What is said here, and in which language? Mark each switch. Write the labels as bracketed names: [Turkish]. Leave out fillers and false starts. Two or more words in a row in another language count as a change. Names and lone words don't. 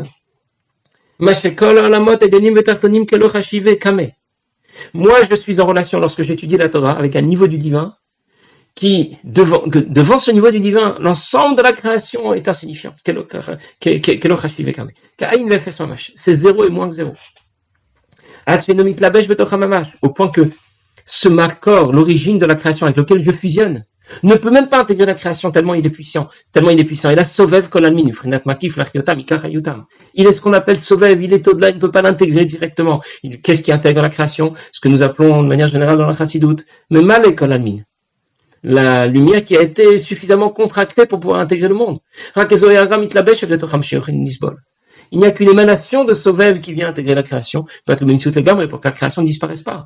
[French] Moi, je suis en relation, lorsque j'étudie la Torah, avec un niveau du divin, qui, devant ce niveau du divin, l'ensemble de la création est insignifiant. C'est zéro et moins que zéro. Au point que ce makor, l'origine de la création avec lequel je fusionne, ne peut même pas intégrer la création tellement il est puissant. Il a [Aramaic] סובב כל עלמין, [French] il est ce qu'on appelle sovev, il est au-delà, il ne peut pas l'intégrer directement. Qu'est-ce qui intègre la création? Ce que nous appelons de manière générale dans la chassidoute, mais [Aramaic] מלא כל עלמין. [French] La lumière qui a été suffisamment contractée pour pouvoir intégrer le monde. Il n'y a qu'une émanation de Sovev qui vient intégrer la création, pour que la création ne disparaisse pas.